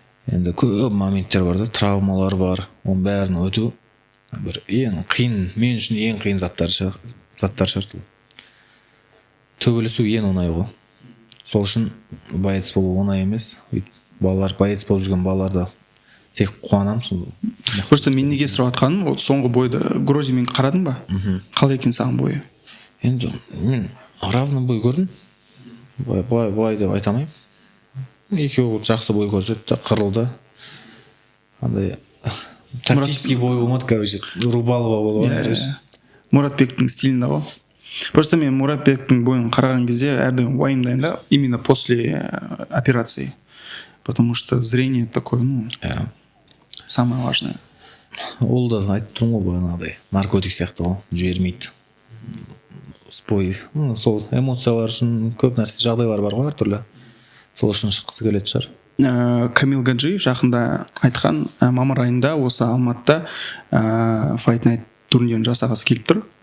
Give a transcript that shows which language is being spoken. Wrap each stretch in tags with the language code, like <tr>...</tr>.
<kk>Енді көп моменттер бар да, травмалар бар, оның бәрін өту бір ең қиын, мен үшін ең қиын заттар шығар сол. Төбелесу ең оңай ғой. Сол үшін боец болу оңай емес. Балалар, боец болып жүрген балаларда тек қуанам. Просто мен неге сұрап атқаным, ол соңғы бойды Грозимен қарадың ба? Қалай екен саған бойы? Енді мен равный бой көрдім. Былай деп айта алмаймын. Екеуі жақсы бой көрсетті, қырылды. Андай тактический бой болмады, короче, рубалова болды. Мұратбектің стилінде ғой. Просто мен Мұратбектің бойын қараған кезде әрдайым уайымдаймын да,</kk> <ru>именно после операции. Потому что зрение такое, самое важное.</ru> <kk>Ол да айтып тұрмын ғой бағанағыдай, наркотик сияқты ғой, жібермейді. Спой, сол эмоциялар үшін көп нәрсе, жағдайлар бар ғой әртүрлі. Сол үшін шыққысы келетін шығар. Камил Гаджиев жақында айтқан, мамыр айында осы Алматыда Fight Night турнирін жасағысы келіп тұр.</kk>